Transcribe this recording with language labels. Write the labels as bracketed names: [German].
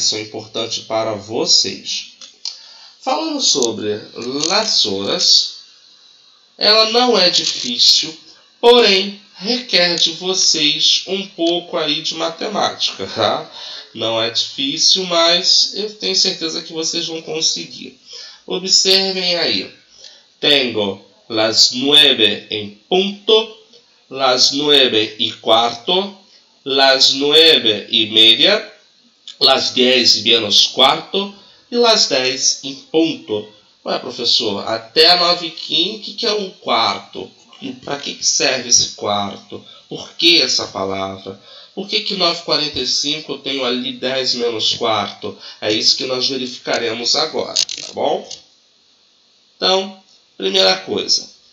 [Portuguese] Isso é importante para vocês. Falando sobre as horas, ela não é difícil, porém requer de vocês um pouco aí de matemática, tá? Não é difícil, mas eu tenho certeza que vocês vão conseguir. Observem aí. [Spanish] Tengo las 9 en punto, las 9:15, las 9:30, las 10 menos cuarto e las 10 [Portuguese] em ponto. Ué, professor, até 9:15, o que é um quarto? Para que serve esse quarto? Por que essa palavra? Por que 9:45 eu tenho ali 10 menos quarto? É isso que nós verificaremos agora, tá bom? Então, primeira coisa.